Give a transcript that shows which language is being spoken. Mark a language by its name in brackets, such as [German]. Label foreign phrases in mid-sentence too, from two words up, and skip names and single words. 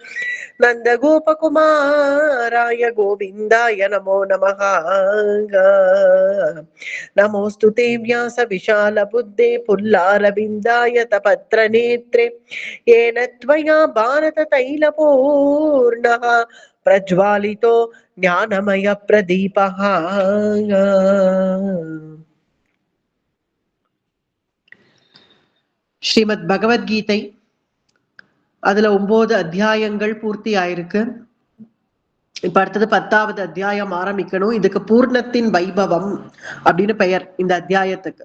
[Sanskrit] नन्दगोपकुमाराय गोविन्दाय नमो नमः नमोऽस्तु ते व्यास विशालबुद्धे पुल्लारविन्दाय तपत्रनेत्रे येन त्वया भारततैलपूर्णः प्रज्वालितो ज्ञानमय प्रदीपः [Tamil] ஸ்ரீமத் பகவத்கீதை அதுல 9 அத்தியாயங்கள் பூர்த்தி ஆயிருக்கு. இப்ப அடுத்தது 10வது அத்தியாயம் ஆரம்பிக்கணும். இதுக்கு பூர்ணத்தின் வைபவம் அப்படின்னு பெயர் இந்த அத்தியாயத்துக்கு.